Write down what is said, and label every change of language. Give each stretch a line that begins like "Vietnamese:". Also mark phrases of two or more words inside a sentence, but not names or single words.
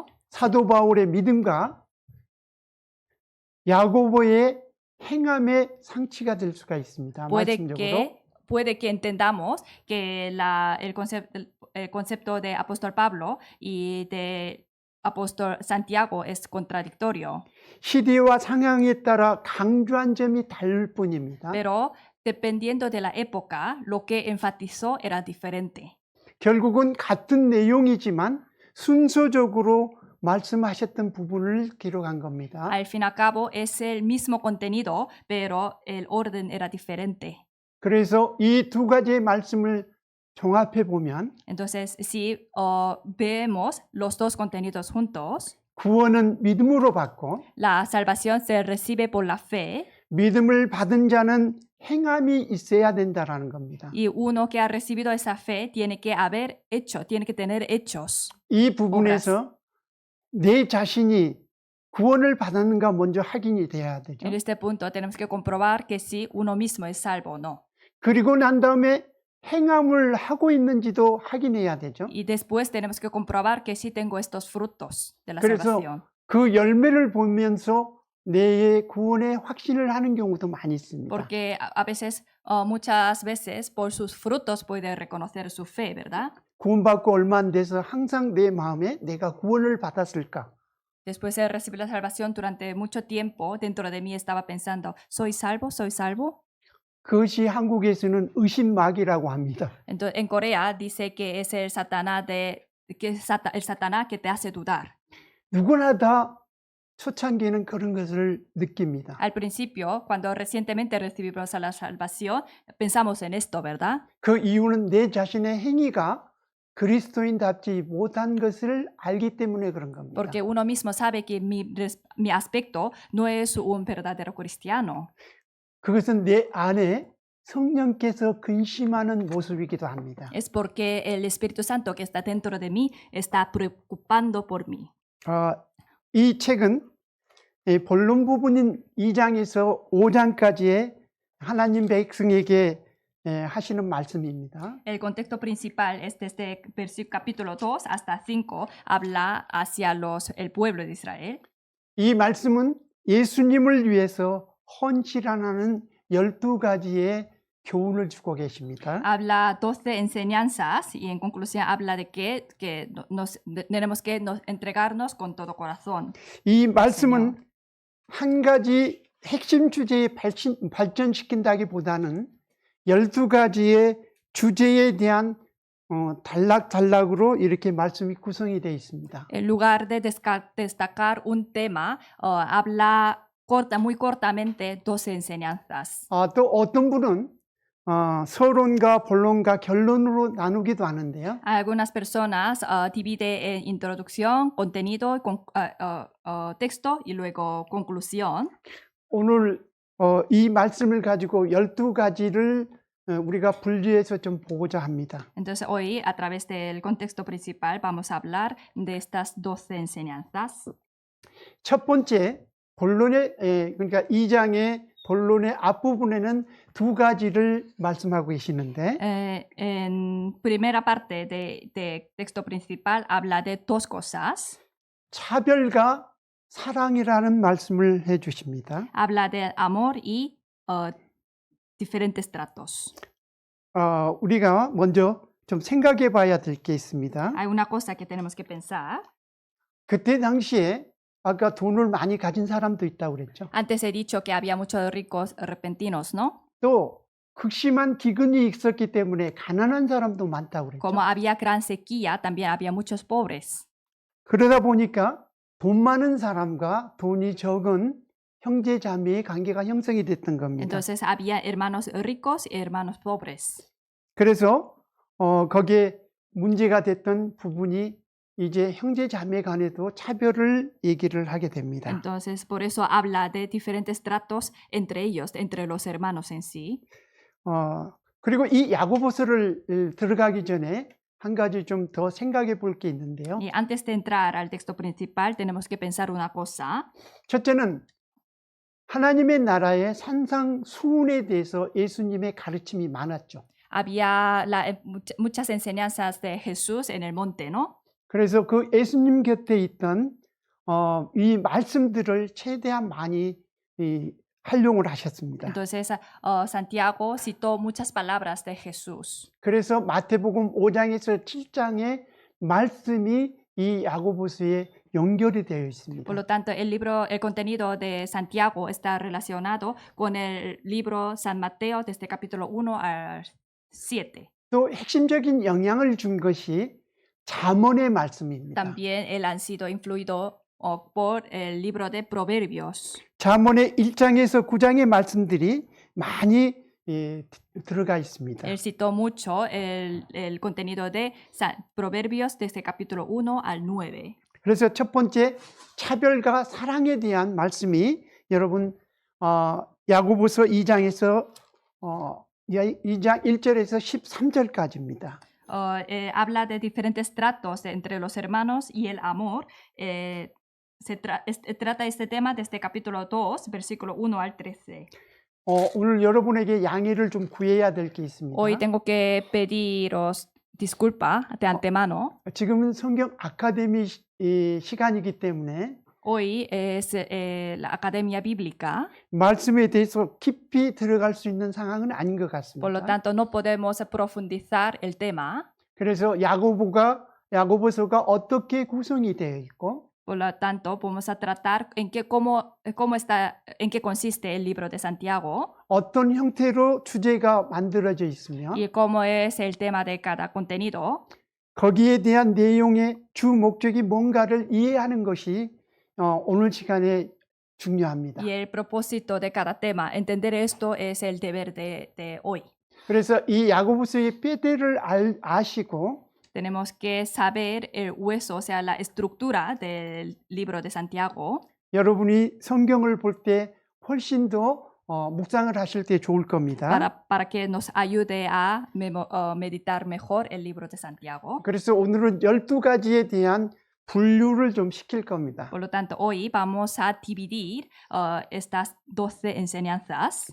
Korean: 사도 바울의 믿음과 야고보의 행함의 상치가 될 수가 있습니다. 말씀적으로.
Spanish: Puede que entendamos que el concepto de apóstol Pablo y de apóstol Santiago es contradictorio.
Korean: 시대와 상황에 따라 강조한 점이 다를 뿐입니다.
Spanish: Pero dependiendo de la época, lo que enfatizó era diferente.
Korean: 결국은 같은 내용이지만 순서적으로 말씀하셨던 부분을 기록한 겁니다.
Spanish: Al fin y al cabo es el mismo contenido, pero el orden era diferente.
Korean: 그래서 이 두 가지의 말씀을 종합해 보면
Spanish: Entonces, si vemos los dos contenidos juntos,
Korean: 구원은 믿음으로 받고
Spanish: la salvación se recibe por la fe
Korean: 믿음을 받은 자는 행함이 있어야 된다라는 겁니다.
Spanish: y uno que ha recibido esa fe tiene que tener hechos.
Korean: 이 부분에서 내 자신이 구원을 받았는가 먼저 확인이 돼야 되죠.
Spanish: En este punto tenemos que comprobar que si uno mismo es salvo o no.
Korean: 그리고 난 다음에 행함을 하고 있는지도 확인해야 되죠.
Spanish: Y después tenemos que comprobar que sí tengo estos frutos de la
Korean: 그래서
Spanish: salvación.
Korean: 그 열매를 보면서 내 구원의 확신을 하는 경우도 많이 있습니다.
Spanish: Porque muchas veces por sus frutos puede reconocer su fe, ¿verdad?
Korean: 구원받고 얼마 안 돼서 항상 내 마음에 내가 구원을 받았을까?
Spanish: Después de recibir la salvación durante mucho tiempo, dentro de mí estaba pensando, ¿soy salvo? ¿Soy salvo?
Korean: 그것이 한국에서는 의심막이라고 합니다.
Spanish: Entonces, en Corea dice que es el Satanás que te hace dudar.
Korean: 누구나 다 초창기에는 그런 것을 느낍니다.
Spanish: Al principio, cuando recientemente recibimos a la salvación, pensamos en esto, ¿verdad?
Korean: 그 i유는 내 자신의 행위가 그리스도인답지 못한 것을 알기 때문에 그런 겁니다.
Spanish: Porque uno mismo sabe que mi aspecto no es un verdadero cristiano.
Korean: 그것은 내 안에 성령께서 근심하는 모습이기도 합니다.
Spanish: Es porque el Espíritu Santo que está dentro de mí está preocupando por mí.
Korean: 이 책은 본론 부분인 2장에서 5장까지의 하나님 백성에게 하시는 말씀입니다.
Spanish: El contexto principal es desde capítulo 2 hasta 5, habla hacia el pueblo de Israel.
Korean: 이 말씀은 예수님을 위해서 헌신하는 12가지의 교훈을 주고 계십니다.
Spanish: Habla 12 enseñanzas y en conclusión habla de que tenemos que entregarnos con todo corazón.
Korean: 이 말씀은 한 가지 핵심 주제에 발전시킨다기보다는 12가지의 주제에 대한 단락단락으로 이렇게 말씀이 구성이 되어 있습니다.
Spanish: En lugar de destacar un tema, habla muy cortamente 12 enseñanzas.
Korean: 또 어떤 분은 서론과 본론과 결론으로 나누기도 하는데요.
Spanish: Algunas personas divide en introducción, contenido, texto y luego conclusión.
Korean: 오늘 이 말씀을 가지고 12가지를 우리가 분리해서 좀 보고자 합니다.
Spanish: Entonces hoy a través del contexto principal vamos a hablar de estas 12 enseñanzas.
Korean: 첫 번째 본론의 그러니까 2장의 본론의 앞부분에는 2가지를 말씀하고 계시는데
Spanish: En primera parte de texto principal habla de dos cosas.
Korean: 차별과 사랑이라는 말씀을 해 주십니다.
Spanish: Habla de amor y diferentes tratos.
Korean: 우리가 먼저 좀 생각해 봐야 될 게 있습니다.
Spanish: Hay una cosa que tenemos que pensar.
Korean: 그때 당시에 아까 돈을 많이 가진 사람도 있다고 그랬죠.
Spanish: Antes he dicho que había muchos ricos repentinos, ¿no?
Korean: 또 극심한 기근이 있었기 때문에 가난한 사람도 많다고 그랬죠.
Spanish: Como había gran sequía, también había muchos pobres.
Korean: 그러다 보니까 돈 많은 사람과 돈이 적은 형제 자매의 관계가 형성이 됐던 겁니다.
Spanish: Entonces había hermanos ricos y hermanos pobres.
Korean: 그래서 거기에 문제가 됐던 부분이 이제 형제 자매 간에도 차별을 얘기를 하게 됩니다.
Spanish: Entonces por eso habla de diferentes tratos entre ellos, entre los hermanos en sí.
Korean: 그리고 이 야고보서를 들어가기 전에 한 가지 좀 더 생각해 볼 게 있는데요.
Spanish: Y antes de entrar al texto principal tenemos que pensar una cosa.
Korean: 첫째는 하나님의 나라의 산상수훈에 대해서 예수님의 가르침이 많았죠.
Spanish: Había muchas enseñanzas de Jesús en el monte, ¿no?
Korean: 그래서 그 예수님 곁에 있던 이 말씀들을 최대한 많이 활용을 하셨습니다.
Spanish: Entonces Santiago citó muchas palabras de Jesús.
Korean: 그래서 마태복음 5장에서 7장의 말씀이 이 야고보서에 연결이 되어 있습니다.
Spanish: Por lo tanto, el contenido de Santiago está relacionado con el libro San Mateo desde capítulo 1 al 7.
Korean: 또 핵심적인 영향을 준 것이 잠언의 말씀입니다.
Spanish: También él han sido influido por el libro de Proverbios.
Korean: 잠언의 1장에서 9장의 말씀들이 많이 들어가 있습니다.
Spanish: Él citó mucho el contenido de Proverbios desde capítulo 1 al 9.
Korean: 그래서 첫 번째 차별과 사랑에 대한 말씀이 여러분 야고보서 2장에서 2장 1절에서 13절까지입니다.
Spanish: Habla de diferentes tratos entre los hermanos y el amor. Trata este tema desde capítulo 2, versículo 1 al 13.
Korean: 오늘 여러분에게 양해를 좀 구해야 될 게 있습니다.
Spanish: Hoy tengo que pediros disculpa de antemano.
Korean: 지금은 성경 아카데미 시간이기 때문에
Spanish: Hoy es la Academia Bíblica.
Korean: 말씀에 대해서 깊이 들어갈 수 있는 상황은 아닌 것
Spanish: Por lo
Korean: 같습니다.
Spanish: tanto, no podemos profundizar el tema.
Korean: 그래서 야고보서가 어떻게 구성이 되어 있고
Spanish: Por lo tanto, vamos a tratar en qué consiste el libro de Santiago
Korean: 어떤 형태로 주제가 만들어져 있으며
Spanish: y cómo es el tema de cada contenido.
Korean: 거기에 대한 내용의 주 목적이 뭔가를 이해하는 것이 오늘 시간에 중요합니다.
Spanish: Y el propósito de cada tema, entender esto es el deber de hoy.
Korean: 그래서 이 야고보서의 뼈대를 아시고
Spanish: Tenemos que saber el hueso, o sea, la estructura del libro de Santiago,
Korean: 여러분이 성경을 볼 때 훨씬 더 묵상을 하실 때 좋을 겁니다.
Spanish: para que nos ayude a meditar mejor el libro de Santiago.
Korean: 그래서 오늘은 12가지에 대한 분류를 좀 시킬 겁니다.
Spanish: Por lo tanto, hoy vamos a dividir estas 12 enseñanzas.